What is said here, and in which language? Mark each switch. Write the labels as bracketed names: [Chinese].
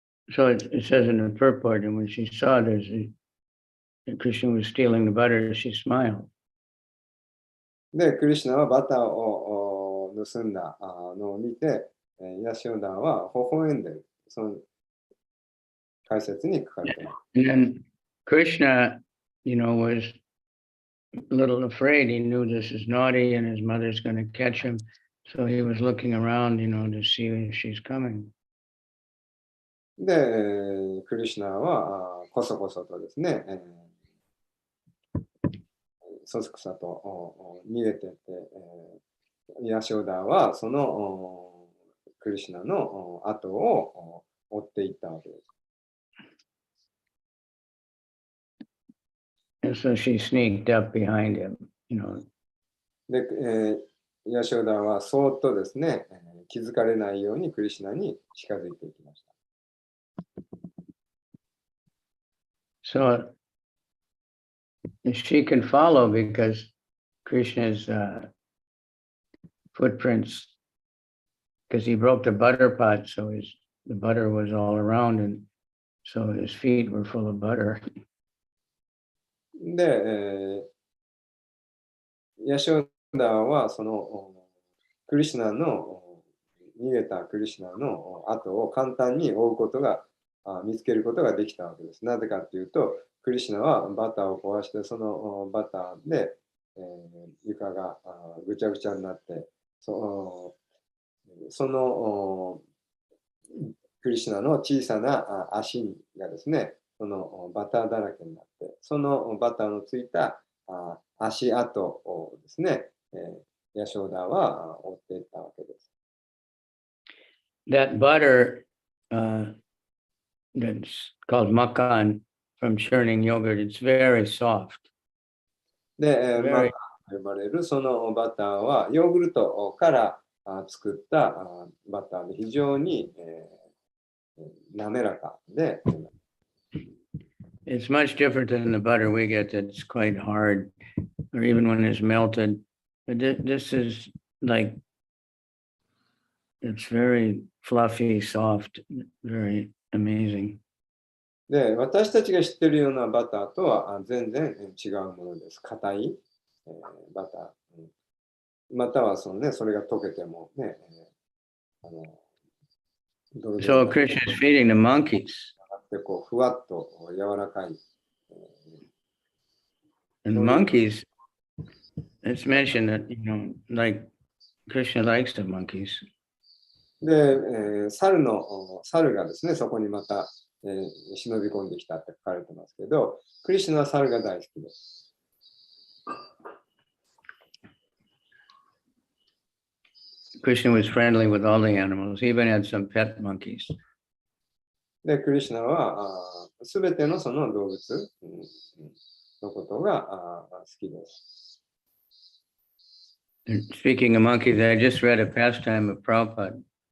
[English] So it says in the purport, and when she saw that Krishna was stealing the butter, she smiled. [Japanese] で、クリシュナはバターを盗んだのを見て、ヤシオダは微笑んでいる。その解説に書かれています。 [English] And then Krishna, was a little afraid. He knew this is naughty and his mother's going to catch him. So he was looking around, to see if she's coming. [Japanese] で、クリシュナはこそこそとですね、そそくさと逃げていって、ヤショダはそのクリシュナの後を追っていったわけです。 [English] And so she sneaked up behind him, [Japanese] で、ヤショダはそーっとですね、気づかれないようにクリシュナに近づいていきました。 [English] So she can follow because Krishna's footprints, because he broke the butter pot, so the butter was all around, and so his feet were full of butter. [Japanese] で、ヤショダはそのクリシュナの逃げたクリシュナの後を簡単に追うことが見つけることができたわけです。なぜかというと、クリシュナはバターを壊して、そのバターで、床がぐちゃぐちゃになって、そのクリシュナの小さな足がですね、そのバターだらけになって、そのバターのついた足跡をですね、ヤショーダは追っていったわけです。 [English] That butter that's called makan from churning yogurt, it's very soft. [Japanese] で、マカンと呼ばれるそのバターはヨーグルトから作ったバターで非常に滑らかで、 [English] It's much different than the butter we get that's quite hard, or even when it's melted. But this is like, it's very fluffy, soft, very amazing. [Japanese] で、私たちが知っているようなバターとは全然違うものです。硬い、バター。またはその、ね、それが溶けてもね、ドロドロ [English] So Krishna is feeding the monkeys. [Japanese] でこうふわっと柔らかい。 [English] And monkeys, it's mentioned that, you know, like Krishna likes the monkeys. [Japanese] で、猿がですね、そこにまた、忍び込んできたって書かれてますけど、クリシュナは猿が大好きです。 [English] Krishna was friendly with all the animals. He even had some pet monkeys. [Japanese] で、クリシュナはすべてのその動物のことが好きです。 [English] And speaking of monkeys, I just read a pastime of Prabhupada.